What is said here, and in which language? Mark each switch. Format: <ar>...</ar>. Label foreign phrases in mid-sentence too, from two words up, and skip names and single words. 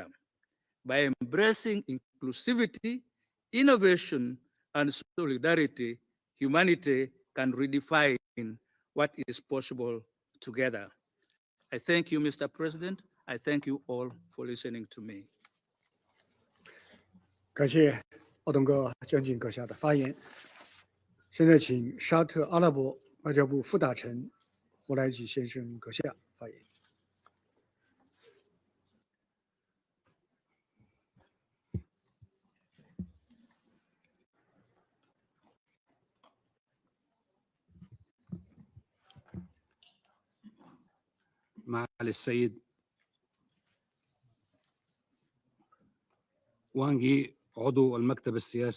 <en>By embracing inclusivity, innovation, and solidarity, humanity can redefine what is possible together. I thank you, Mr. President. I thank you all for listening to me.</en> <zh>感谢奥东哥、将军阁下的发言。现在请沙特阿拉伯外交部副大臣胡来吉先生阁下发言。</zh> <ar>معالي السيد وانغ يي عضو المكتب السياسي</ar>